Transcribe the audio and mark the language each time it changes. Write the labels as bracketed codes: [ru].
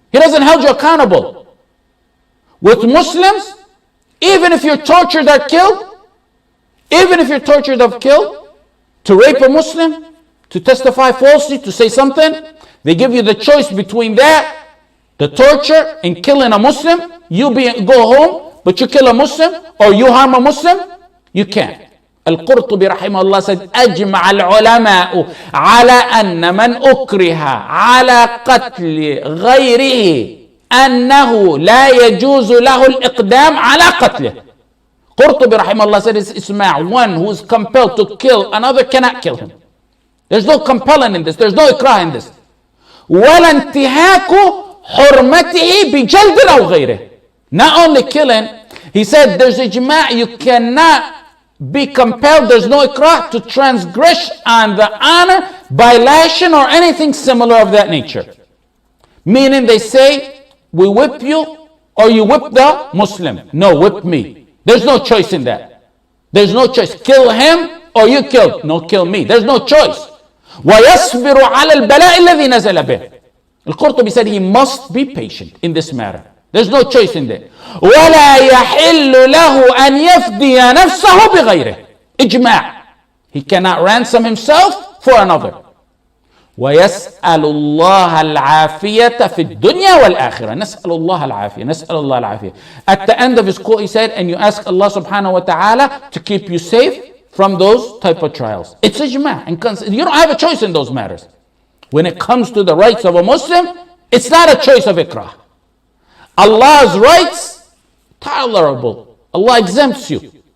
[en] He doesn't hold you accountable. With Muslims, even if you're tortured or killed, to rape a Muslim, to testify falsely, to say something, they give you the choice between that, the torture, and killing a Muslim. Go home, but you kill a Muslim, or you harm a Muslim, you can't. Al-Qurtubi rahimahullah said, [ar] أجمع العلماء على أن من أكره على قتل غيره أنه لا يجوز له الإقدام على قتله. [en] Qurtubi rahimahullah said, Isma', one who is compelled to kill another cannot kill him. There's no compelling in this. There's no ikrah in this. [ar] ولا انتهاك حرمته بجلد أو غيره. [en] Not only killing, he said there's ijma', you cannot be compelled, there's no ikrah to transgress on the honor by lashing or anything similar of that nature. Meaning they say, we whip you or you whip the Muslim. No, whip me. There's no choice in that. There's no choice. Kill him or you kill. No, kill me. There's no choice. [ar] وَيَصْبِرُ عَلَى الْبَلَاءِ الَّذِي نَزَلَ بِهِ. [en] Al-Qurtubi said he must be patient in this matter. There's no choice in that. [ar] وَلَا يَحِلُّ لَهُ أَنْ يَفْدِيَ نَفْسَهُ بِغَيْرِهِ. Ijma'. [en] He cannot ransom himself for another. [ar] ويسأل الله العافية في الدنيا والآخرة. نسأل الله العافية. نسأل الله العافية. [en] At the end of his quote he said, and you ask Allah subhanahu wa ta'ala to keep you safe from those type of trials. It's ijma'. And you don't have a choice in those matters. When it comes to the rights of a Muslim, it's not a choice of ikrah. Allah's rights, tolerable. Allah exempts you.